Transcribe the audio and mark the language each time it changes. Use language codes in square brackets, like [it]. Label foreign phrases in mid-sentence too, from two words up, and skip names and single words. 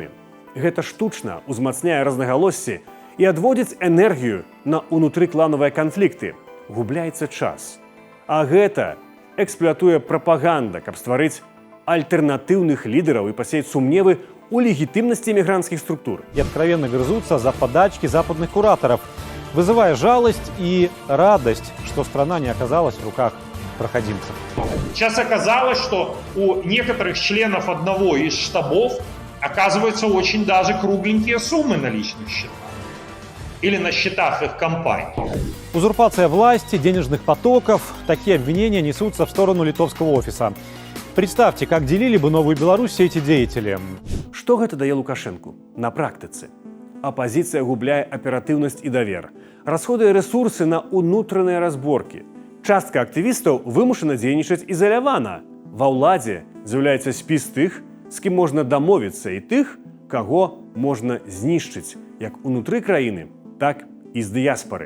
[be] Гэта штучна узмацняе рознагалоссі і адводзіць энергію на ўнутрыкланавыя канфлікты. Губляецца час. А гэта эксплуатуе прапаганда, каб стварыць альтэрнатыўных лідараў і пасеяць сумневы ў легітымнасці мігрантскіх структур. [ru] И откровенно грызутся за подачки западных кураторов, вызывая жалость и радость, что страна не оказалась в руках проходимцев. Сейчас оказалось, что у некоторых членов одного из штабов оказываются очень даже кругленькие суммы на личных счетах или на счетах их компаний. Узурпация власти, денежных потоков – такие обвинения несутся в сторону литовского офиса. Представьте, как делили бы Новую Беларусь все эти деятели. [be] Што гэта дае Лукашэнку на практыцы? Апазіцыя губляе аператыўнасць і давер, расходуе рэсурсы на ўнутраныя разборкі. Частка актывістаў вымушана дзейнічаць ізалявана. Ва ўладзе з'яўляецца спіс тых, з кім можна дамовіцца, і тых, каго можна знішчыць, як унутры краіны, так і з дыяспары.